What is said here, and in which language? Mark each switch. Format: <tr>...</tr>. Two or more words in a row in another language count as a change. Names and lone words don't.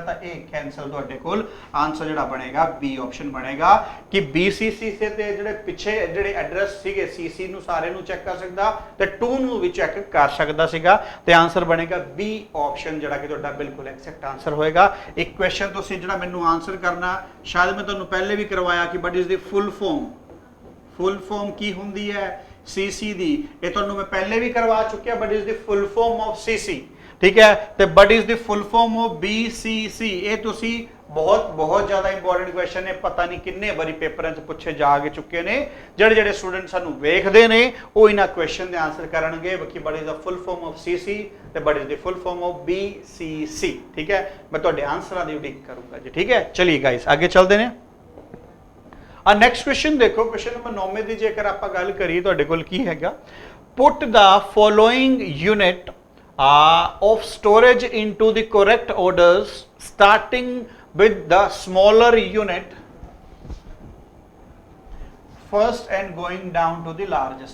<pa>ਤਾਂ ਇਹ ਕੈਂਸਲ ਤੁਹਾਡੇ ਕੋਲ ਆਨਸਰ ਜਿਹੜਾ ਬਣੇਗਾ B ਆਪਸ਼ਨ ਬਣੇਗਾ ਕਿ BCC ਤੇ ਜਿਹੜੇ ਪਿੱਛੇ ਜਿਹੜੇ ਐਡਰੈਸ ਸੀਗੇ CC ਨੂੰ ਸਾਰੇ ਨੂੰ ਚੈੱਕ ਕਰ ਸਕਦਾ ਤੇ 2 ਨੂੰ ਵੀ ਚੈੱਕ ਕਰ ਸਕਦਾ ਸੀਗਾ। ਤੇ ਆਨਸਰ ਬਣੇਗਾ B ਆਪਸ਼ਨ ਜਿਹੜਾ ਕਿ ਤੁਹਾਡਾ ਬਿਲਕੁਲ</pa> <en>exact answer</en> <pa>ਹੋਏਗਾ। ਇੱਕ ਕੁਐਸਚਨ ਤੁਸੀਂ ਜਿਹੜਾ ਮੈਨੂੰ ਆਨਸਰ ਕਰਨਾ, ਸ਼ਾਇਦ ਮੈਂ ਤੁਹਾਨੂੰ ਪਹਿਲੇ ਵੀ ਕਰਵਾਇਆ ਕਿ</pa> <en>what is the full form</en> <pa>ਕੀ ਹੁੰਦੀ ਹੈ CC ਦੀ, ਇਹ ਤੁਹਾਨੂੰ ਮੈਂ ਪਹਿਲੇ ਵੀ ਕਰਵਾ ਚੁੱਕਿਆ।</pa> <en>what is the full form of CC,</en> <pa>ਠੀਕ ਹੈ, ਤੇ</pa> <en>what is the full form of BCC।</en> <pa>ਇਹ ਤੁਸੀਂ ਬਹੁਤ ਜ਼ਿਆਦਾ</pa> <en>important question</en> <pa>ਨੇ, ਪਤਾ ਨਹੀਂ ਕਿੰਨੇ ਵਾਰੀ ਪੇਪਰਾਂ 'ਚ ਪੁੱਛੇ ਜਾ ਚੁੱਕੇ ਨੇ। ਜਿਹੜੇ ਸਟੂਡੈਂਟ ਸਾਨੂੰ ਵੇਖਦੇ ਨੇ ਉਹ ਇਹਨਾਂ ਕੁਐਸਚਨ ਦੇ ਆਨਸਰ ਕਰਨਗੇ ਕਿ</pa> <en>what is the full form of CC</en> <pa>ਤੇ</pa> <en>what is the full form of BCC,</en> <pa>ਠੀਕ ਹੈ। ਮੈਂ ਤੁਹਾਡੇ ਆਨਸਰਾਂ ਦੀ ਉਡੀਕ ਕਰੂੰਗਾ ਜੀ, ਠੀਕ ਹੈ। ਚਲਿਏ ਗਾइस ਅੱਗੇ ਚੱਲਦੇ ਨੇ।</pa> <en>next question</en> <pa>ਦੇਖੋ, ਕੁਐਸਚਨ ਨੰਬਰ 9 ਦੀ ਜੇਕਰ ਆਪਾਂ ਗੱਲ ਕਰੀਏ ਤੁਹਾਡੇ ਕੋਲ ਕੀ ਹੈਗਾ?</pa> <en>put the following unit of storage into the correct orders starting with the smaller unit first and going down to the largest.</en>